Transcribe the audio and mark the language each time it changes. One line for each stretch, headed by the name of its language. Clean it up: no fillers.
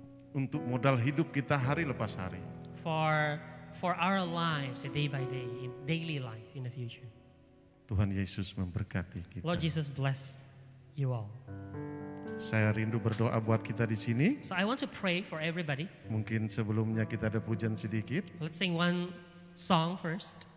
Indonesian: untuk modal hidup kita hari lepas hari.
English: for our lives, day by day, in daily life in the future.
Indonesian: Tuhan Yesus memberkati kita.
English: Lord Jesus bless you all.
Indonesian: Saya rindu berdoa buat kita di sini.
English: So I want to pray for everybody.
Indonesian: Mungkin sebelumnya kita ada pujian sedikit.
English: Let's sing one song first.